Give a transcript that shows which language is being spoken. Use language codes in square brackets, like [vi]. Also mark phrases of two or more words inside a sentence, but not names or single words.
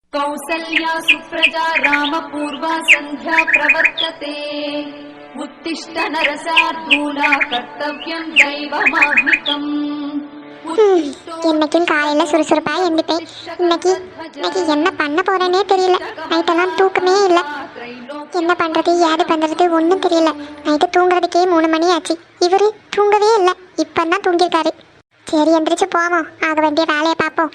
[sa] कौसल्या सुप्रजा रामपूर्वा सन्ध्या प्रवर्तते उत्तिष्ठ नरसार्दूला कर्तव्यं दैवमाह्निकम् [ta] என்னைக்கும் காலையில சுறுசுறுப்பா எழுந்துட்டேன். இன்னைக்கு என்ன பண்ண போறேனே தெரியல. நைட்டெல்லாம் தூக்கமே இல்லை. என்ன பண்றது ஏது பண்றது ஒன்றும் தெரியல. நைட்டு தூங்குறதுக்கே 3 மணி ஆச்சு. இவரு தூங்கவே இல்லை. இப்பதான் தூங்கியிருக்காரு. சரி எந்திரிச்சு போவோம். ஆக வேண்டிய வேலையை பார்ப்போம்.